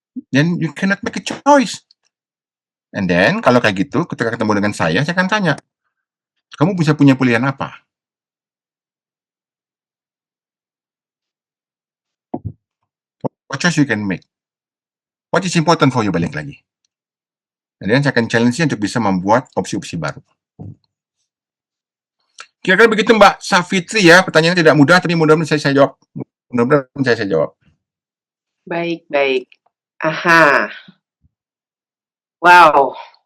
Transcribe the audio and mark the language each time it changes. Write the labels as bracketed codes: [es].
[en] Then you cannot make a choice. And then, [id] kalau kayak gitu, ketika ketemu dengan saya akan tanya, kamu bisa punya pilihan apa? [en] What choice you can make? What is important for you, [id] balik lagi. [en] And then, [id] saya akan challenge-nya untuk bisa membuat opsi-opsi baru. Kira-kira begitu Mbak Safitri ya, pertanyaannya tidak mudah, tapi mudah-mudahan saya jawab. Mudah-mudahan saya jawab. Baik. Aha. Wow.